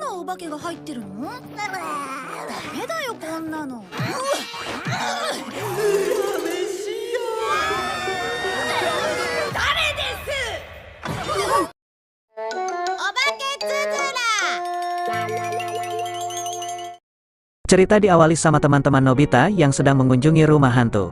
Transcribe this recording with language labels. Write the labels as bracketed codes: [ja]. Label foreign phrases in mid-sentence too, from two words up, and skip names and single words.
[ja] 化けが入ってるの？ダメだよこんなの。 [id] Cerita diawali sama teman-teman Nobita yang sedang mengunjungi rumah hantu.